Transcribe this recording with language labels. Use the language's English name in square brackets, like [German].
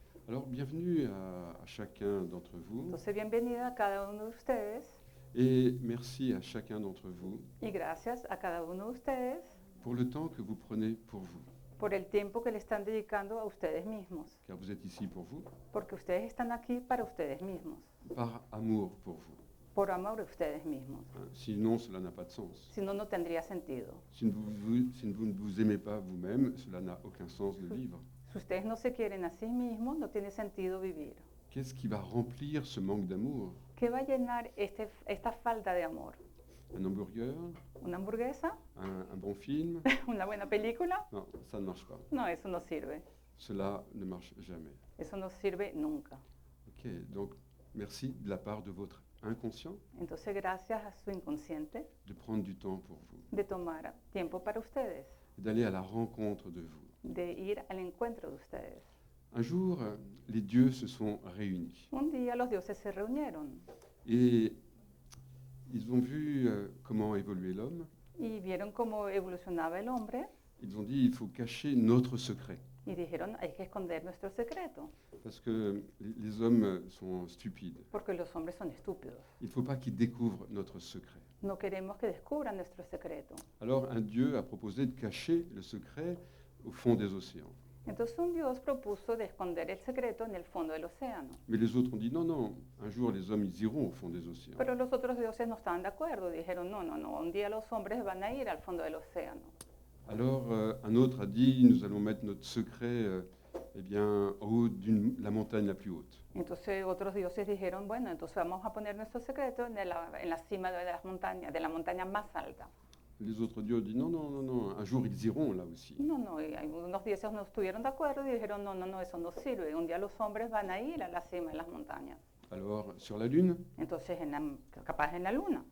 [French] Alors, bienvenue à chacun d'entre vous. [Spanish] Entonces, bienvenida a cada uno de ustedes [French] Et merci à chacun d'entre vous [Spanish] y gracias a cada uno de ustedes [French] pour le temps que vous prenez pour vous. [Spanish] por el tiempo que le están dedicando a ustedes mismos. [French] Car vous êtes ici pour vous, [Spanish] Porque ustedes están aquí para ustedes mismos, [French] par amour pour vous. [Spanish] por amor a ustedes mismos. [French] Sinon, cela n'a pas de sens. [Spanish] Si no, no tendría sentido. [French] Si vous ne vous aimez pas vous-même, cela n'a aucun sens de vivre. [Spanish] Si ustedes no se quieren a sí mismos, no tiene sentido vivir. [French] Qu'est-ce qui va remplir ce manque d'amour? [Spanish] ¿Qué va a llenar esta falta de amor? [French] Un hamburger? [Spanish] ¿Una hamburguesa? [French] Un bon film? [Spanish] ¿Una buena película? [French] Non, ça ne marche pas. [Spanish] No, eso no sirve. [French] Cela ne marche jamais. [Spanish] Eso no sirve nunca. [French] Ok, donc merci de la part de votre inconscient, [Spanish] Entonces, gracias a su inconsciente, [French] de prendre du temps pour vous, [Spanish] de tomar tiempo para ustedes, [French] d'aller à la rencontre de vous. [Spanish] de ir al encuentro de ustedes. [French] Un jour, les dieux se sont réunis [Spanish] Un día los dioses se reunieron [French] et ils ont vu comment évoluait l'homme. [Spanish] y vieron cómo evolucionaba el hombre [French] Ils ont dit il faut cacher notre secret [Spanish] y dijeron, hay que esconder nuestro secreto, [French] parce que les hommes sont stupides. [Spanish] porque los hombres son estúpidos. [French] Il ne faut pas qu'ils découvrent notre secret. [Spanish] No queremos que descubran nuestro secreto. [French] Alors un dieu a proposé de cacher le secret au fond des océans. [Spanish] Entonces un dios propuso de esconder el secreto en el fondo del océano. [French] Mais les autres ont dit non, non, un jour les hommes ils iront au fond des océans. [Spanish] Pero los otros dioses no estaban de acuerdo, dijeron, no, no, no, un día los hombres van a ir al fondo del océano. [French] Alors un autre a dit nous allons mettre notre secret eh bien, au haut de la montagne la plus haute. [Spanish] Entonces otros dioses dijeron, bueno, entonces vamos a poner nuestro secreto en la cima de la montaña más alta. [French] Les autres dieux ont dit non, non, non, non, un jour ils iront là aussi. [Spanish] No, no, y algunos dioses no estuvieron de acuerdo y dijeron, no, no, no, eso no sirve, un día los hombres van a ir a la cima de las montañas. [French] Alors sur la lune? [Spanish] Entonces, capaz en la luna.